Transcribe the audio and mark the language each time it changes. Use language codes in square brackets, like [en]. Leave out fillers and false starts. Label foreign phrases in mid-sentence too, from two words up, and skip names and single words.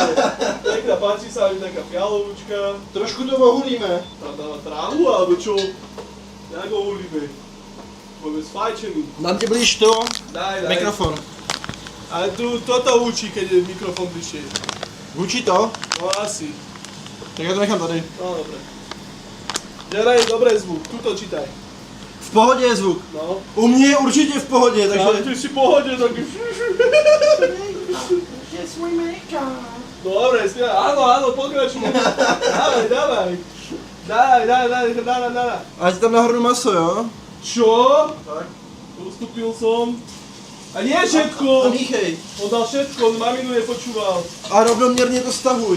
[sk] Pekná, páči sa mi taká fialovúčka. Trošku to ohulíme. Tam dáva trávu, alebo čo? Jak ho ulíme? Budeme sfajčený. [cs] Dám ti blíž to. [sk] Daj. [cs] Mikrofon. [sk] Ale toto učí, keď je mikrofon bližšie. Hučí to? [cs] No asi. Tak já to nechám tady. [sk] No dobre. [cs] Dělej dobrý zvuk, [sk] tuto čítaj. [cs] V pohodě je zvuk. No. U mě je určitě v pohodě, Ale takže... ty si v pohodě, taky... Je svůj make-up. [sk] Dobre, áno, pokračuj. Dávaj. Daj. [cs] Ať tam nahrnu maso, jo? [sk] Čo? Tak. Ustúpil som. A nie všetko. [cs] A míchej. [sk] On dal všetko, on maminu nepočúval. [cs] A rovnoměrně to stahuj.